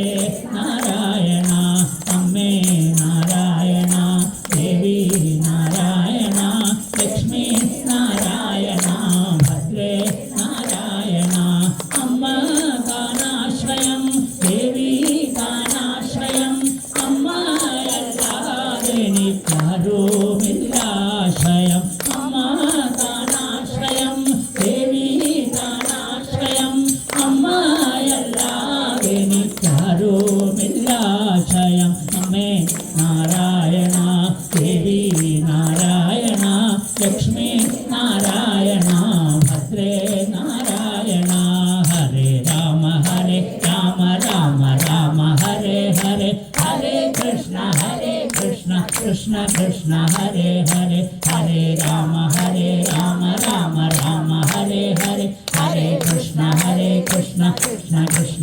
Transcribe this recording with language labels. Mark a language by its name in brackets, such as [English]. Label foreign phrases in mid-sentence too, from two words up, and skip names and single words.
[Malayalam] നാരായണ അമ്മേ നാരായണ ദേവി നാരായണ ലക്ഷ്മി നാരായണ ഭദ്രേ നാരായണ അമ്മ കാനാശ്രയം ദേവി കാനാശ്രയം അമ്മയല്ലാതെ എനിക്കാരുമില്ലാശ്രയം അമ്മ കാനാശ്രയം ദേവി കാനാശ്രയം അമ്മയല്ലാതെ എനിക്കാരുമില്ലാശ്രയം അമ്മേ നാരായണ ദേവി നാരായണ ലക്ഷ്മി നാരായണ ഭദ്രേ നാരായണ [Sanskrit] ഹരേ രാമ രാമ രാമ ഹരേ ഹരേ ഹരേ കൃഷ്ണ കൃഷ്ണ കൃഷ്ണ ഹരേ ഹരേ ഹരേ രാമ രാമ രാമ ഹരേ ഹരേ ഹരേ കൃഷ്ണ കൃഷ്ണ കൃഷ്ണ